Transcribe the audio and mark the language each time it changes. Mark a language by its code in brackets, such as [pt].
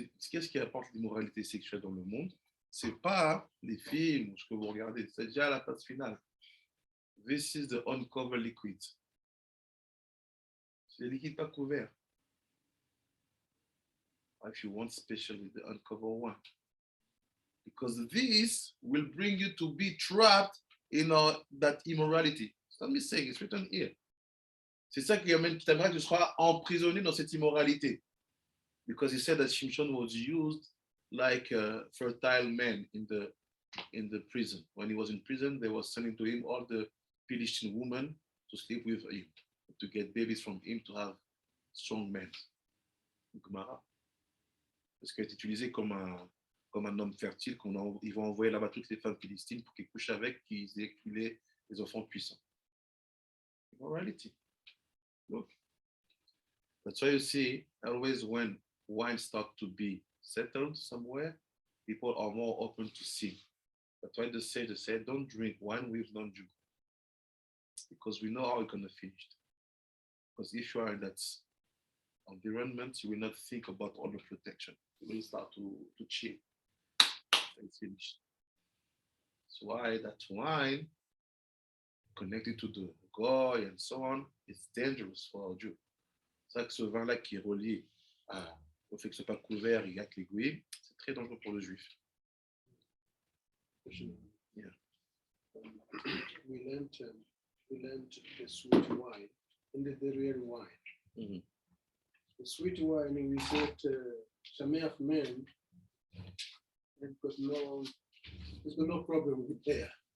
[fr] Qu'est-ce qui apporte l'immoralité sexuelle dans le monde? C'est pas les films ou ce que vous regardez, c'est déjà la phase finale. [en] This is the uncovered liquid. [fr] C'est les liquides pas couverts. [en] If you want, especially the uncovered one. Because this will bring you to be trapped in that immorality. It's not me saying, it's written here. [fr] C'est ça qui amène, qui t'amènera que tu seras emprisonné dans cette immoralité. [en] Because he said that Shimshon was used like a fertile man in the prison. When he was in prison, they were sending to him all the Philistine women to sleep with him, to get babies from him, to have strong men. Gemara. [fr] Parce qu'il est utilisé comme un homme fertile, ils vont envoyer là-bas toutes les femmes philistines pour qu'ils couchent avec, qu'ils aient les enfants puissants. [en] Immorality. Look. That's why you see, always when wine starts to be settled somewhere, people are more open to sin. That's why they say, don't drink wine with non-Jew. Because we know how it's going to finish. Because if you are in that environment, you will not think about all the protection. You will start to chill. It's finished. That's why that wine, connected to the goy and so on, is dangerous for a Jew. [fr] C'est ça que ce vin-là qui est relié au fait que ce n'est pas couvert, il y a que l'aiguille, c'est très dangereux pour le juif. [en] Yeah. We learned the sweet wine and the real wine. Mm-hmm. The sweet wine, we said, Sameach men, there's got no problem with there.